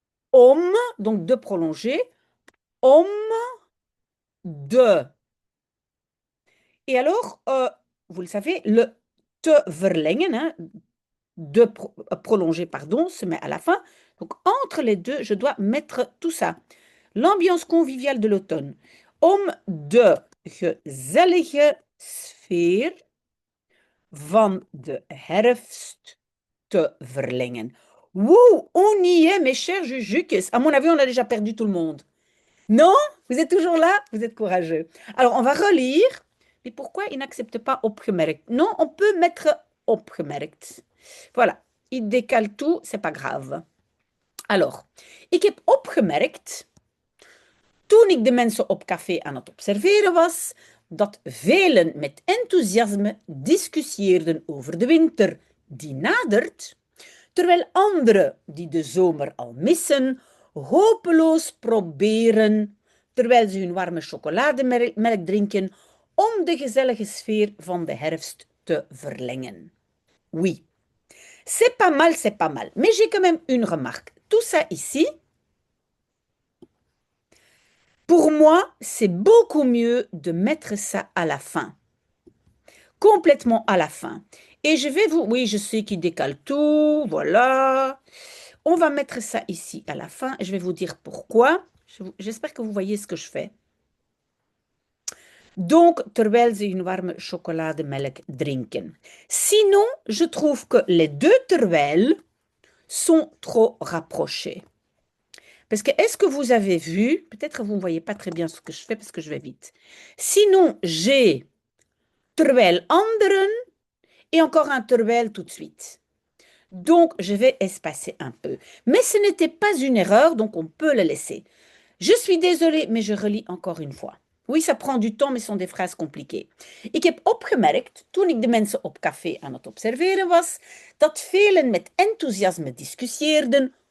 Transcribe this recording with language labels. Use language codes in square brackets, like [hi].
[fr] Om, donc de prolonger. [nl] Om de. [fr] Et alors, vous le savez, le [nl] te verlengen, [fr] hein, de prolonger, pardon, se met à la fin. Donc, entre les deux, je dois mettre tout ça. L'ambiance conviviale de l'automne. [nl] Om de gezellige sfeer van de herfst te verlengen. [fr] Wouh, on y est, mes chers Jujukes. À mon avis, on a déjà perdu tout le monde. Non? Vous êtes toujours là? Vous êtes courageux. Alors, on va relire. Mais pourquoi il n'accepte pas opgemerkt? Non, on peut mettre opgemerkt. Voilà. Il décale tout, c'est pas grave. [nl] Alors, ik heb opgemerkt, toen ik de mensen op café aan het observeren was, dat velen met enthousiasme discussieerden over de winter die nadert, terwijl anderen die de zomer al missen, hopeloos proberen, terwijl ze hun warme chocolademelk drinken, om de gezellige sfeer van de herfst te verlengen. [fr] Oui, c'est pas mal, c'est pas mal. Mais j'ai quand même une remarque. Tout ça ici, pour moi, c'est beaucoup mieux de mettre ça à la fin. Complètement à la fin. Et je vais vous... Oui, je sais qu'il décale tout, voilà. On va mettre ça ici à la fin. Je vais vous dire pourquoi. J'espère que vous voyez ce que je fais. Donc, [nl] terwijl ze hun warme chocolademelk drinken. [fr] Sinon, je trouve que les deux terwijl sont trop rapprochés. Parce que, est-ce que vous avez vu, peut-être que vous ne voyez pas très bien ce que je fais parce que je vais vite. Sinon, j'ai [nl] terwijl anderen [fr] et encore un terwijl tout de suite. Donc, je vais espacer un peu. Mais ce n'était pas une erreur, donc on peut le laisser. Je suis désolée, mais je relis encore une fois. Oui, ça prend du temps, mais ce sont des phrases compliquées. [nl] Ik heb opgemerkt, toen ik de mensen op café aan het observeren was, dat velen met enthousiasme discussieerden